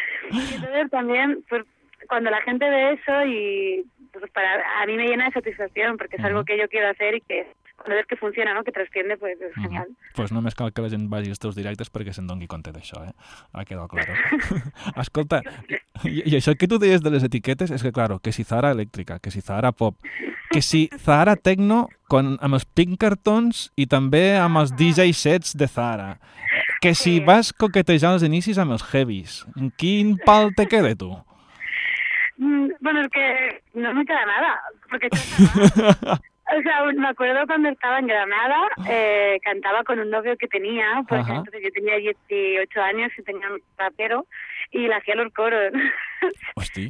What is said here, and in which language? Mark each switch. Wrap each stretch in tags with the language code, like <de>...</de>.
<es>Y entonces también, pues, cuando la gente ve eso y pues, para a mí me llena de satisfacción porque es algo que yo quiero hacer y que... Una vez que funciona, ¿no? Que trasciende, pues es genial. Uh-huh.</es> <ca>Pues només cal que la gent vagi als teus directes perquè se'n doni compte d'això, eh? Ha quedat clar. Escolta, i això que tu deies de les etiquetes és que, claro, que si Zahara elèctrica, que si Zahara pop, que si Zahara tecno amb els Pinkertons i també amb els DJ sets de Zahara, que si vas coquetejar els inicis amb els heavies, en quin pal te queda tu?</ca> <es>Bueno, es que no me queda nada, porque... O sea, me acuerdo cuando estaba en Granada, cantaba con un novio que tenía, porque entonces yo tenía 18 años y tenía un rapero, y le hacía los coros.</es> <ca>Hosti.</ca>